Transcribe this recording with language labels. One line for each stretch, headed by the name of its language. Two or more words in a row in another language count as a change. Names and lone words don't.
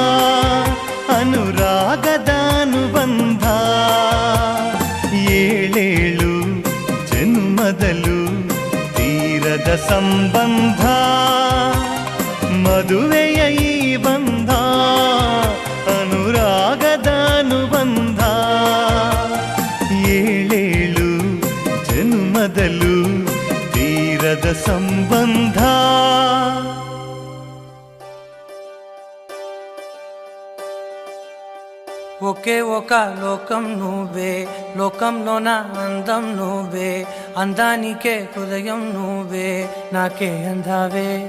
Kannada: ಅನುರಾಗದ ಅನುಬಂಧ ಏಳೇಳು ಜನ್ಮದಲ್ಲೂ ತೀರದ ಸಂಬಂಧ ಮದುವೆಯ ಈ ಬಂಧ ಅನುರಾಗದ ಅನುಬಂಧ ಏಳೇಳು ಜನ್ಮದಲ್ಲೂ ತೀರದ ಸಂಬಂಧ
Telugu: ఒకే ఒక లోకం నువ్వే లోకంలోన అందం నువ్వే అందానికే హృదయం నువ్వే నాకే అందావే